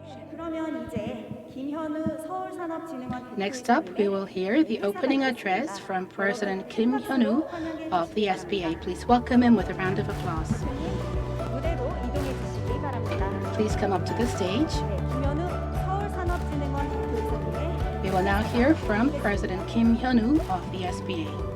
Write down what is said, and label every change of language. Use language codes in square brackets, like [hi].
[ko] 그러면 이제 김현우 서울산업진흥원 [en] Next up, we will hear the opening address from President Kim Hyun-woo of the SBA. Please welcome him with a round of applause. [ko] 무대로 이동해 주시기 바랍니다. [en] Please come up to the stage. [ko] 네, 김현우 서울산업진흥원 대표이사님의 [en] We will now hear from President Kim Hyun-woo of the SBA.